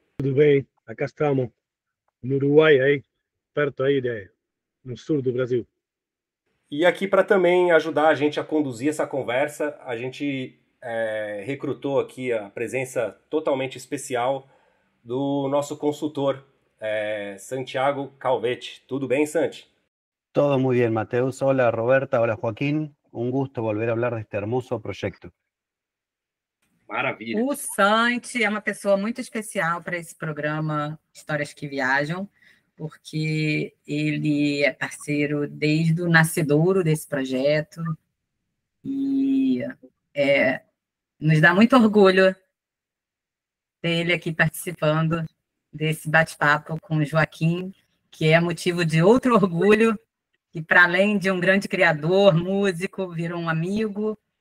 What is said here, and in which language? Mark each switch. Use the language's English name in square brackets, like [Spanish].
[Portuguese] Tudo bem, acá estamos, no Uruguai, aí, perto aí, no sul do Brasil. E aqui para também ajudar a gente a conduzir essa conversa, a gente recrutou aqui a presença totalmente especial do nosso consultor, Santiago Calvetti. Tudo bem, Santi? [Spanish] Todo muy bien, Mateus. Hola, Roberta. Hola, Joaquín. Un gusto volver a hablar de este hermoso proyecto. [Portuguese] Maravilha. O Santi é uma pessoa muito especial para esse programa Histórias que Viajam, porque ele é parceiro desde o nascedouro desse projeto e nos dá muito orgulho dele aqui participando desse bate-papo com o Joaquim, que é motivo de outro orgulho, que para além de um grande criador, músico, virou um amigo.